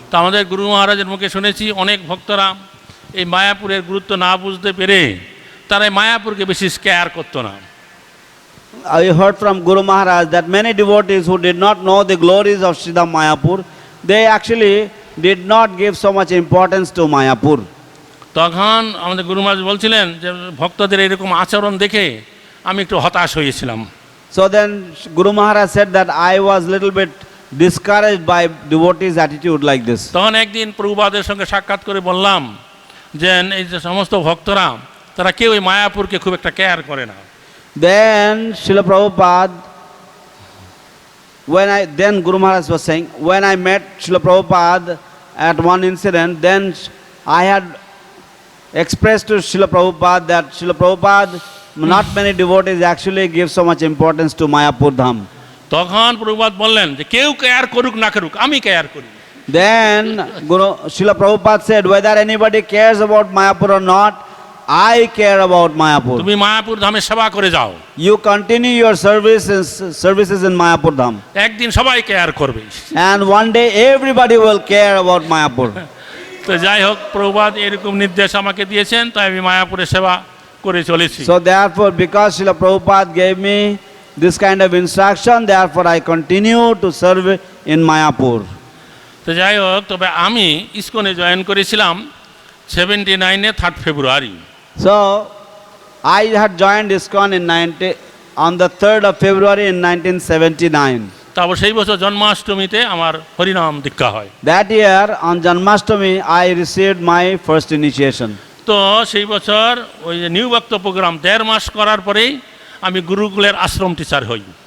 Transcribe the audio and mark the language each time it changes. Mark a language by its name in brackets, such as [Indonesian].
[Bangla] তো আমাদের গুরু মহারাজের মুখে শুনেছি অনেক ভক্তরা এই মায়াপুরের গুরুত্ব না বুঝতে পেরে তারা এই মায়াপুরকে বেশি কেয়ার করতো না। [English] I heard from Guru Maharaj that many devotees who did not know the glories of Sri Dhama Mayapur, they actually did not give so much importance to Mayapur. [Bangla] তখন আমাদের গুরু মহারাজ বলছিলেন যে ভক্তদের এরকম আচরণ দেখে আমি একটু হতাশ হয়েছিলাম। [English] So then Guru Maharaj said that I was little bit discouraged by devotees' attitude like this. [Bangla] তখন একদিন প্রভুপাদের সঙ্গে সাক্ষাৎ করে বললাম যে এই যে সমস্ত ভক্তরা তারা কেউ এই মায়াপুরকে খুব একটা কেয়ার করে না। [English] Then Srila Prabhupada, then Guru Maharaj was saying, when I met Srila Prabhupada at one incident, then I had expressed to Srila Prabhupada that Srila Prabhupada, not many devotees actually give so much importance to Mayapur Dham. [Bangla] তখন প্রভুপাদ বললেন যে কেউ care করুক না করুক, আমি care করি। [English] Then Srila Prabhupada said, whether anybody cares about Mayapur or not, I care about Mayapur. [Bangla] তুমি মায়াপুর ধামে সেবা করে যাও। [English] You continue your services in Mayapur Dham. [Bangla] একদিন সবাই কেয়ার করবে। [English] And one day everybody will care about Mayapur. [Bangla] তো যাই হোক, প্রভুপাদ এরকম নির্দেশ আমাকে দিয়েছেন, তাই আমি মায়াপুরে সেবা করে চলেছি। [English] So therefore, because Srila Prabhupada gave me this kind of instruction, therefore I continue to serve in Mayapur. [Bangla] তো যাই হোক, তবে আমি ইসকনে জয়েন করেছিলাম 79 3 ফেব্রুয়ারি। [English] So I had joined ISKCON on the 3rd of February in 1979. [Bangla] তারপর সেই বছর জন্মাষ্টমীতে আমার হরিনাম দীক্ষা হয়। [English] That year on Janmashtami I received my first initiation. [Bangla] তো সেই বছর ওই যে নিউ ভক্ত প্রোগ্রাম 1.5 মাস করার পরেই আমি গুরুকুলের আশ্রম টিচার হই।